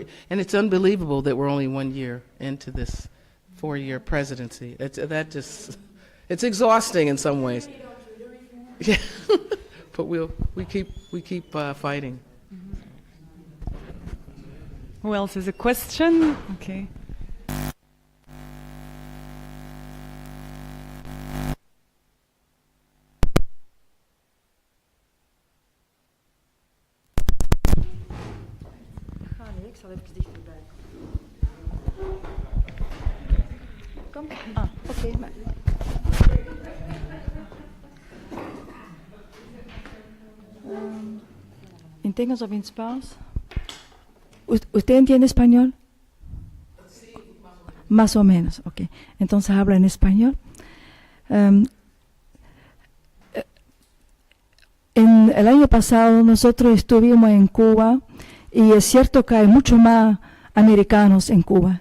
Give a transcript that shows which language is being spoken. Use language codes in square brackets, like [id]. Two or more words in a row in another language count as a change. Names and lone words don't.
[en] And it's unbelievable that we're only 1 year into this 4-year presidency. It's exhausting in some ways. Yeah, but we keep fighting. Who else has a question? Okay. [nl] Ik zal even dichterbij komen. Kom. Oké. [es] ¿En English o en español? ¿Usted entiende español? Sí, más o menos. Ok. Entonces habla en español. En el año pasado nosotros estuvimos en Cuba y es cierto que hay mucho más americanos en Cuba.